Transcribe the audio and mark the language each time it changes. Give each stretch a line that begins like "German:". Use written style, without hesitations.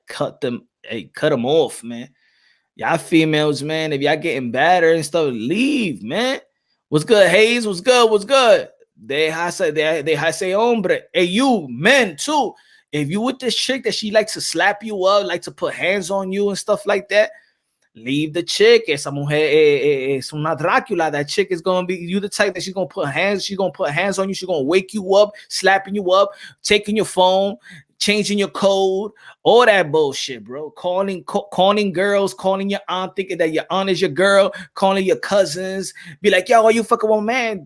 English: Cut them off, man. Y'all females, man, if y'all getting badder and stuff, leave, man. What's good, Hayes? What's good? They say hombre. Hey, you men too. If you with this chick that she likes to slap you up, like to put hands on you and stuff like that, leave the chick.
Spanish: Esa mujer es una Dracula.
English: That chick is gonna be you the type that she's gonna put hands on you. She's gonna wake you up, slapping you up, taking your phone, changing your code, all that bullshit, bro. Calling girls, calling your aunt, thinking that your aunt is your girl, calling your cousins, be like, yo, are you fucking one man?